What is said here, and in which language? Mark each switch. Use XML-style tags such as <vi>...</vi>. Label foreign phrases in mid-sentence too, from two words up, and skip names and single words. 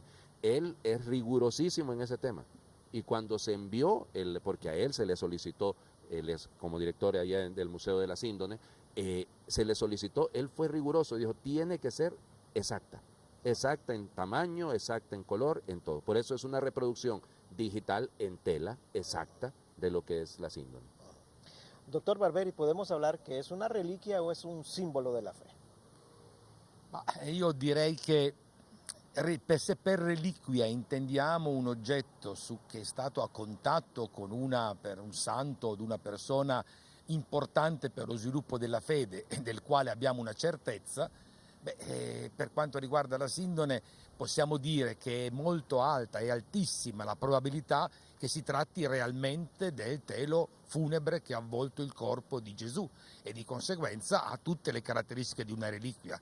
<es>Él es rigurosísimo en ese tema. Y cuando se envió, porque a él se le solicitó, él es como director allá del Museo de la Síndone, se le solicitó, él fue riguroso, dijo, tiene que ser exacta. Exacta en tamaño, exacta en color, en todo. Por eso es una reproducción digital en tela exacta de lo que es la Síndone. Doctor Barberi, ¿podemos hablar que es una reliquia o es un símbolo de la fe?</es> <it>Ma io direi che se per reliquia intendiamo un oggetto che è stato a contatto con per un santo o una persona importante per lo sviluppo della fede e del quale abbiamo una certezza, per quanto riguarda la Sindone possiamo dire che è molto alta, è altissima la probabilità che si tratti realmente del telo funebre che ha avvolto il corpo di Gesù e di conseguenza ha tutte le caratteristiche di una reliquia.</it>